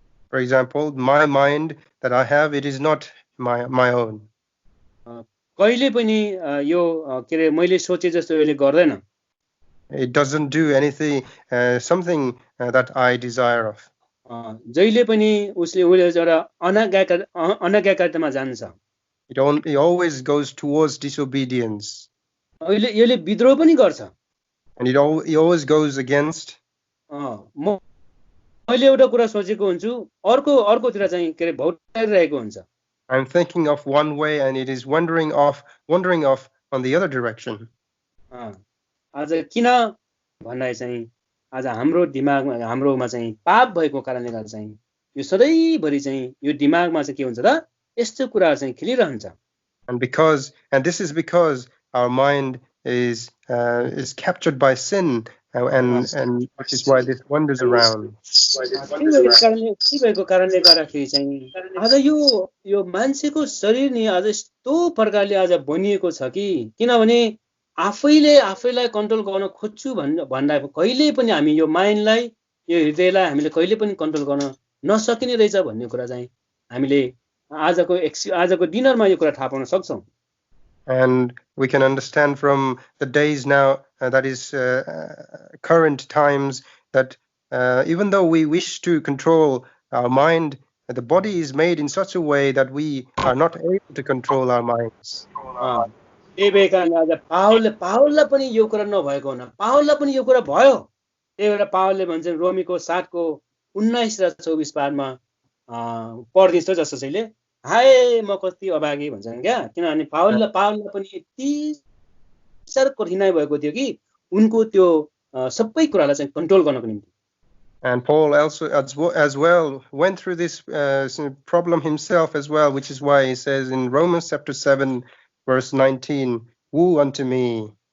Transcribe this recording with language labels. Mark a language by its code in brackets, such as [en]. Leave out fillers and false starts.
[en] For example, my mind that I have, it is not my own. [ne] कहिले पनि यो के अरे मैले सोचे जस्तो यसले गर्दैन. [en] It doesn't do anything, something that I desire of. [ne] जहिले पनि उसले एउटा अनाज्ञाकारितामा जान्छ. [en] It always goes towards disobedience. [ne] यसले विद्रोह पनि गर्छ. [en] And it always goes against. [ne] मैले एउटा कुरा सोचेको हुन्छु अर्कोतिर चाहिँ के अरे भौतारिरहेको हुन्छ. [en] I'm thinking of one way and it is wandering off on the other direction. [ne] आज किन भन्दा चाहिँ आज हाम्रो दिमागमा हाम्रोमा चाहिँ पाप भएको कारणले गर्दा चाहिँ यो सधैँभरि चाहिँ यो दिमागमा चाहिँ के हुन्छ त यस्तो कुराहरू चाहिँ खेलिरहन्छ. [en] And this is because our mind is captured by sin and which is why this wanders around. [ne] के भएको कारणले गर्दाखेरि चाहिँ आज यो मान्छेको शरीर नि आज यस्तो प्रकारले आज बनिएको छ कि किनभने आफैलाई कन्ट्रोल गर्न खोज्छु भन्दा कहिले पनि हामी यो माइन्डलाई यो हृदयलाई हामीले कहिले पनि कन्ट्रोल गर्न नसकिने रहेछ भन्ने कुरा चाहिँ हामीले आजको दिनमा यो कुरा थाहा पाउन सक्छौं. [en] And we can understand from the days now, that is current times, that even though we wish to control our mind, the body is made in such a way that we are not able to control our minds. [ne] त्यही भएर कारणले आज पावललाई पनि यो कुरा नभएको हुन पावललाई पनि यो कुरा भयो. त्यही भएर पावलले भन्छ रोमीको 7 को 19 र 24 पादमा पढ्दिन्छ जस्तो छैले हाय म कति अभागी भन्छन् क्या. किनभने पावललाई पनि यति साह्रो कठिनाइ भएको थियो कि उनको त्यो सबै कुरालाई चाहिँ कन्ट्रोल गर्नको निम्ति. [en] And Paul also as well went through this problem himself as well, which is why he says in Romans chapter 7 verse 19, woe unto me.